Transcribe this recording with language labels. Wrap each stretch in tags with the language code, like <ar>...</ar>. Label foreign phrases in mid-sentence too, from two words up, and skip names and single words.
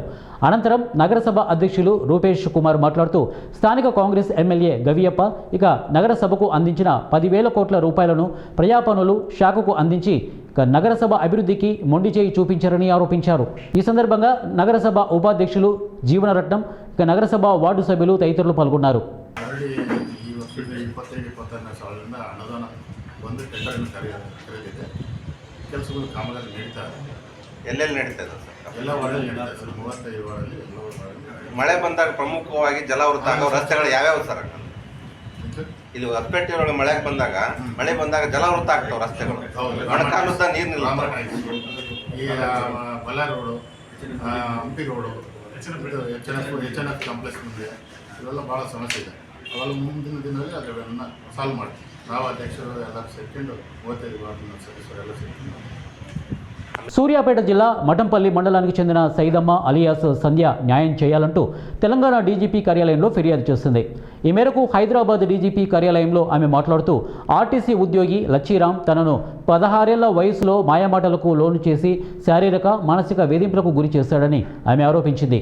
<te>అనంతరం నగరసభ అధ్యక్షులు రూపేష్ కుమార్ మాట్లాడుతూ స్థానిక కాంగ్రెస్ ఎమ్మెల్యే గవియప్ప నగరసభకు అందించిన 10,000 కోట్ల రూపాయలను ప్రజాపనులు శాఖకు అందించి నగరసభ అభివృద్ధికి మొండి చేయి చూపించారని ఆరోపించారు. ఈ సందర్భంగా నగరసభ ఉపాధ్యక్షులు జీవనరత్నం, నగరసభ వార్డు సభ్యులు తదితరులు పాల్గొన్నారు.</te> <kn>ಕೆಲಸಗಳು ಕಾಮಗಾರಿ ನಡೀತಾರೆ. ಎಲ್ಲೆಲ್ಲಿ ನಡೀತದೆ ಎಲ್ಲ ವಾರ್ಡಲ್ಲಿ ನಡೀತಾರೆ ಸರ್. 35 ವಾರ್ಡಲ್ಲಿ ಮಳೆ ಬಂದಾಗ ಪ್ರಮುಖವಾಗಿ ಜಲಾವೃತ ಆಗೋ ರಸ್ತೆಗಳು ಯಾವ್ಯಾವ ಸರ್? ಇಲ್ಲಿ ಹೊಸಪೇಟೆ ಒಳಗೆ ಮಳೆ ಬಂದಾಗ ಜಲಾವೃತ ಆಗ್ತಾವ ರಸ್ತೆಗಳು. ಮೊಣಕಾಲುದ್ದ ನೀರು ನಿಲ್ಲ. ಈ ಬಳ್ಳಾರಿ ರೋಡು, ಹಂಪಿ ರೋಡು, HNF ಕಾಂಪ್ಲೆಕ್ಸ್ ಮುಂದೆ ಇವೆಲ್ಲ ಭಾಳ ಸಮಸ್ಯೆ ಇದೆ. ಅವಳು ಮುಂದಿನ ದಿನದಲ್ಲಿ ಅದನ್ನು ಸಾಲ್ವ್ ಮಾಡ್ತೀವಿ. ನಾವು ಅಧ್ಯಕ್ಷರು ಎಲ್ಲರೂ ಸೇರ್ಕೊಂಡು 35 ವಾರ್ಡಿನ ಸದಸ್ಯರು ಎಲ್ಲ ಸೇರ್ಕೊಂಡು</kn> <te>సూర్యాపేట జిల్లా మఠంపల్లి మండలానికి చెందిన సైదమ్మ అలియాస్ సంధ్య న్యాయం చేయాలంటూ తెలంగాణ డీజీపీ కార్యాలయంలో ఫిర్యాదు చేసింది. ఈ మేరకు హైదరాబాద్ డీజీపీ కార్యాలయంలో ఆమె మాట్లాడుతూ ఆర్టీసీ ఉద్యోగి లచ్చిరాం తనను 16 ఏళ్ల వయసులో మాయమాటలకు లోను చేసి శారీరక మానసిక వేధింపులకు గురి చేశాడని ఆమె ఆరోపించింది.</te>